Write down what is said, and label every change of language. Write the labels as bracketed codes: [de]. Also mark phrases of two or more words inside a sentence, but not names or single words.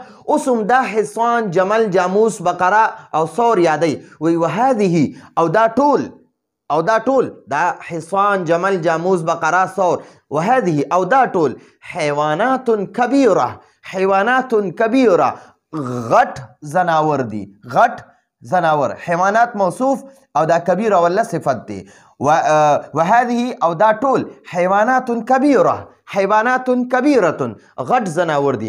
[ps] اوس هم دا حصان، جمل، جاموس، بقره او ثور یادی. وی وهذه او دا ټول، او دا ټول، دا حصان، جمل، جاموس، بقره، ثور. وهذه او دا ټول [ar] حیوانات کبیره، حیوانات کبیره، [ps] غټ زناور دی، غټ زناور. حیوانات موصوف او دا کبیره ولا صفت دی. وهذه او دا ټول [ar] حیوانات کبیره، حیوانات کبیره، [ps] غټ زناور دی.